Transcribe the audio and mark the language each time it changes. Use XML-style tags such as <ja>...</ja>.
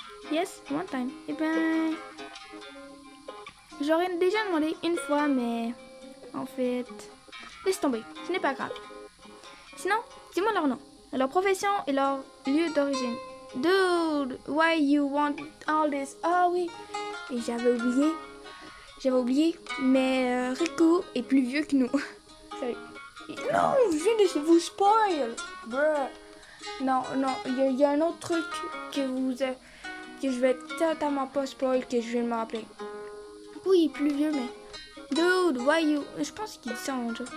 <en>Yes, one time.</en> <fr>Eh ben... J'aurais déjà demandé une fois, mais... En fait... Laisse tomber, ce n'est pas grave. Sinon, dis-moi leur nom, leur profession et leur lieu d'origine.</fr> <en>Dude, why you want all this?</en> <fr>Ah oui, et j'avais oublié, mais Riku est plus vieux que nous. Salut. Non, je viens de vous spoil. Bruh. Non, il y a un autre truc que je vais totalement pas spoil que je viens de me rappeler. Oui, il est plus vieux, mais...</fr> <en>Dude, why you...</en> <fr>Je pense qu'ils sont...</fr>